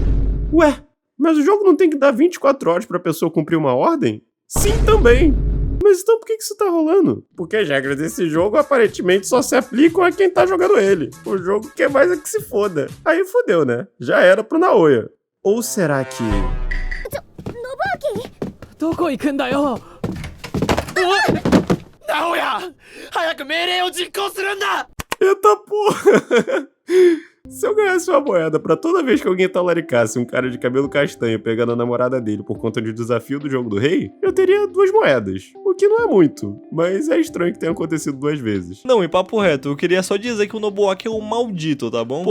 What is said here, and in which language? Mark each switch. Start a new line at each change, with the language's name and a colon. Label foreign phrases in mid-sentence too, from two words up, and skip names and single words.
Portuguese: Ué, mas o jogo não tem que dar 24 horas pra pessoa cumprir uma ordem? Sim, também! Mas então por que isso tá rolando? Porque as regras desse jogo aparentemente só se aplicam a quem tá jogando ele. O jogo quer mais é que se foda. Aí fodeu, né? Já era pro Naoya. Ou será que... Nobuaki!
Japanese: どこ行くんだよ直哉早く命令を実行するんだ
Portuguese: Eita porra! Se eu ganhasse uma moeda pra toda vez que alguém talaricasse um cara de cabelo castanho pegando a namorada dele por conta de desafio do jogo do rei, eu teria 2 moedas. O que não é muito, mas é estranho que tenha acontecido 2 vezes. Não, e papo reto, eu queria só dizer que o Nobuaki é um maldito, tá bom?